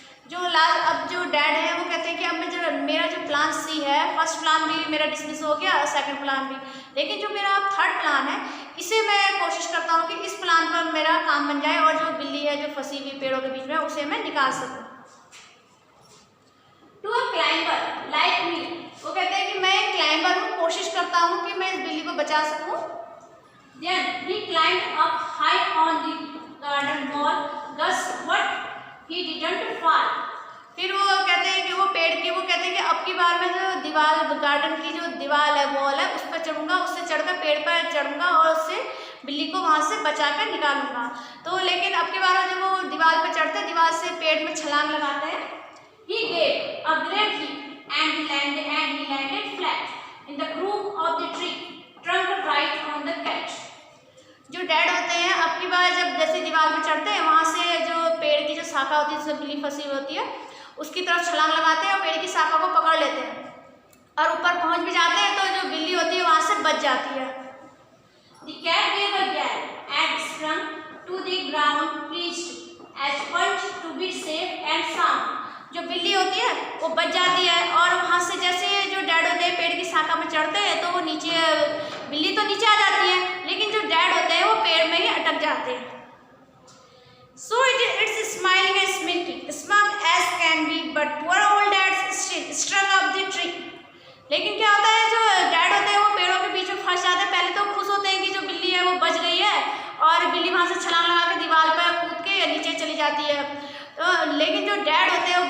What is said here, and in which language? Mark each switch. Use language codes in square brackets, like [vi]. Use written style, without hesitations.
[hi] जो अब जो डैड है वो कहते हैं कि अब मैं जो मेरा जो प्लान सी है, फर्स्ट प्लान भी मेरा डिसमिस हो गया और सेकंड प्लान भी, लेकिन जो मेरा अब थर्ड प्लान है इसे मैं कोशिश करता हूँ कि इस प्लान पर मेरा काम बन जाए और जो बिल्ली है जो फंसी हुई पेड़ों के बीच में उसे मैं निकाल सकूँ. [en] To a climber like me. [hi] वो कहते हैं कि मैं एक क्लाइंबर हूँ, कोशिश करता हूँ कि मैं इस बिल्ली को बचा सकूँ. [en] Then he climbed up high on the garden wall. Guess what? He didn't fall. [hi] फिर वो कहते हैं कि वो कहते हैं कि अब की बार मैं जो दीवार गार्डन की जो दीवार है वॉल है उस पर चढ़ूंगा, उससे चढ़कर पेड़ पर चढ़ूंगा और उससे बिल्ली को वहां से बचा कर निकालूंगा। तो लेकिन अब की बार जब वो दीवार पर चढ़ते हैं, दीवार से पेड़ में छलांग लगाते हैं, [en] he gave a great leap and he landed flat in the group of the trunk right on the cat। [hi] जो डैड होते हैं अब की बार जब जैसे दीवार पे चढ़ते हैं, वहां से जो पेड़ की जो शाखा होती है जिसमें बिल्ली फंसी होती है उसकी तरफ छलांग लगाते हैं और पेड़ की शाखा को पकड़ लेते हैं और ऊपर पहुंच भी जाते हैं, तो जो बिल्ली होती है वहां से बच जाती है। [en] The cat gave a gallop and sprung to the ground, pleased as punch to be safe and sound। [hi] जो बिल्ली होती है वो बच जाती है और वहां से जैसे जो डैड होते हैं पेड़ की शाखा में चढ़ते हैं तो वो नीचे, बिल्ली तो नीचे आ जाती है लेकिन जो डैड होते हैं वो पेड़ में ही अटक जाते हैं। [en] So it's smiling and smirking, smug as can be, but poor old dad strung up the tree। [hi] लेकिन क्या होता है, जो डैड होते हैं वो पेड़ों के बीच में फंस जाते हैं। पहले तो खुश होते हैं कि जो बिल्ली है वो बच गई है और बिल्ली वहां से छलांग लगा के दीवार पर कूद के नीचे चली जाती है, तो लेकिन जो डैड होते